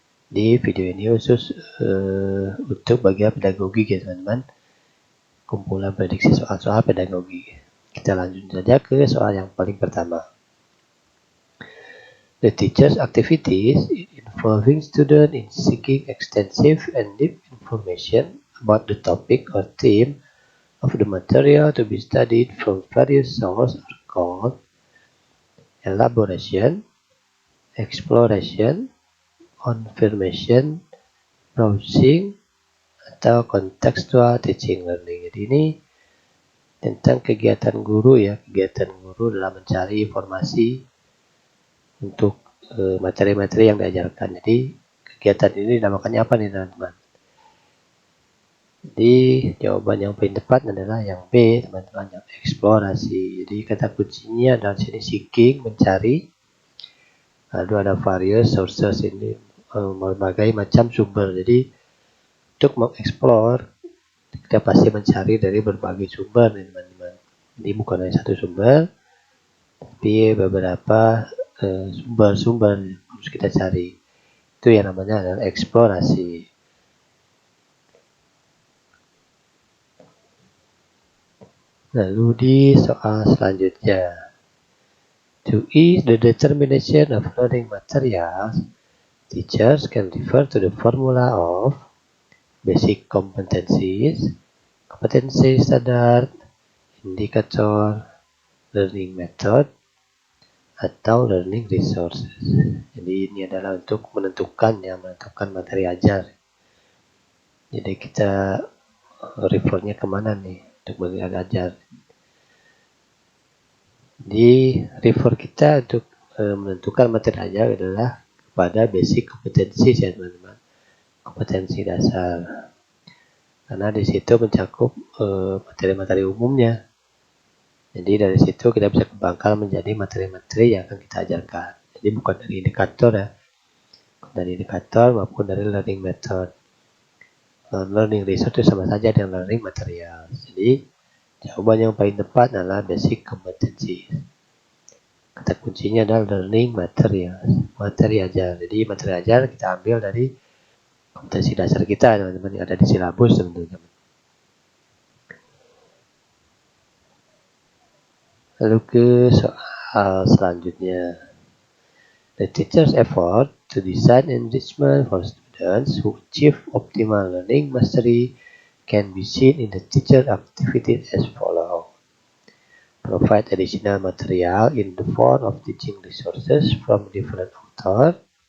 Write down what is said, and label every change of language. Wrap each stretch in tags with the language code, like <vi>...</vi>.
<id>Di video ini khusus untuk bagian pedagogi ya teman-teman, kumpulan prediksi soal-soal pedagogi. Kita lanjut saja ke soal yang paling pertama.</id> <en>The teacher's activities involving students in seeking extensive and deep information about the topic or theme of the material to be studied from various sources are called elaboration, exploration, confirmation, browsing, atau contextual teaching learning.</en> <id>Jadi ini tentang kegiatan guru ya, kegiatan guru dalam mencari informasi untuk materi-materi yang diajarkan. Jadi kegiatan ini dinamakannya apa nih teman-teman? Jadi jawaban yang paling tepat adalah yang B teman-teman, yang eksplorasi. Jadi kata kuncinya adalah sini seeking, mencari. Lalu ada various sources, ini berbagai macam sumber. Jadi untuk mengeksplor kita pasti mencari dari berbagai sumber nih teman-teman. Ini bukan hanya satu sumber, tapi beberapa sumber-sumber harus kita cari. Itu yang namanya adalah eksplorasi. Lalu di soal selanjutnya,</id> <en>to ease the determination of learning materials, teachers can refer to the formula of basic competencies, kompetensi standar, indikator, learning method, atau learning resources.</en> <id>Jadi ini adalah untuk menentukan materi ajar. Jadi kita refernya kemana nih untuk materi ajar. Di refer kita untuk menentukan materi ajar adalah kepada basic kompetensi ya teman-teman, kompetensi dasar. Karena di situ mencakup materi-materi umumnya. Jadi dari situ kita bisa kembangkan menjadi materi-materi yang akan kita ajarkan. Jadi bukan dari indikator ya, dari indikator maupun dari learning method. Learning resource itu sama saja dengan learning material. Jadi jawaban yang paling tepat adalah basic kompetensi. Kata kuncinya adalah learning material, materi ajar. Jadi materi ajar kita ambil dari kompetensi dasar kita teman-teman, yang ada di silabus teman-teman. Lalu ke soal selanjutnya.</id> <en>The teacher's effort to design enrichment for students who achieve optimal learning mastery can be seen in the teacher activities as follows. Provide additional material in the form of teaching resources from different authors.</en>